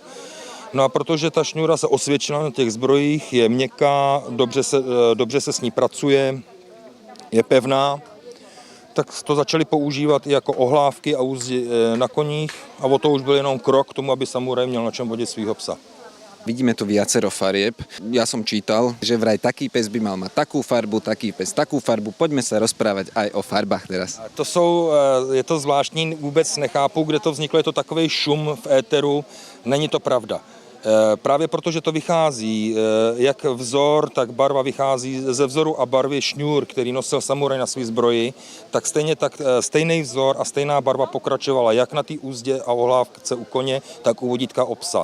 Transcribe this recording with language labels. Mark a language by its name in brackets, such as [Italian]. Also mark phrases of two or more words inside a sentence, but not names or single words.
[Czech] No a protože ta šňůra se osvědčila na těch zbrojích, je měkká, dobře se s ní pracuje, je pevná, tak to začali používat i jako ohlávky a úzdy na koních a o to už byl jenom krok k tomu, aby samuraj měl na čem vodit svýho psa. [Slovak] Vidíme tu viacero farieb. Ja som čítal, že vraj taký pes by mal mať takú farbu, taký pes takú farbu. Poďme sa rozprávať aj o farbách teraz. [Czech] Je to zvláštní, vůbec nechápu, kde to vzniklo, je to takovej šum v éteru, není to pravda. Právě protože to vychází, jak vzor, tak barva vychází ze vzoru a barvy šňůr, který nosil samuraj na svý zbroji, tak stejný vzor a stejná barva pokračovala jak na té úzdě a ohlávce u koně, tak u vodítka o psa.